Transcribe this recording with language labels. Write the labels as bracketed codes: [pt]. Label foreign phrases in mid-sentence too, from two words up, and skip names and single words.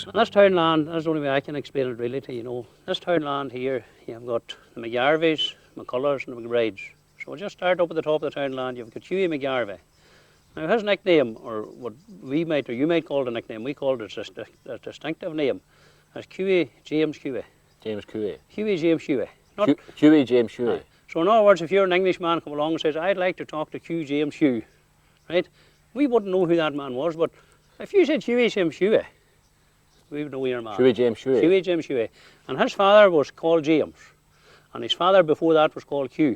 [en] This townland, that's the only way I can explain it really to you know. This townland here, you've got the McGarveys, McCullers and the McBrides. So we'll just start up at the top of the townland. You've got Hughie McGarvey. Now his nickname, or what we might or you might call it a nickname, we called it a distinctive name, is Hughie James Hughie. James Hughie. Hughie James Hughie. Hughie James Hughie. So in other words, if you're an Englishman come along and says, I'd like to talk to Hugh James Hugh, right? We wouldn't know who that man was, but if you said Hughie James Hughie, we would know your man. Hughie James Hughie. Hughie James Hughie. And his father was called James, and his father before that was called Hugh.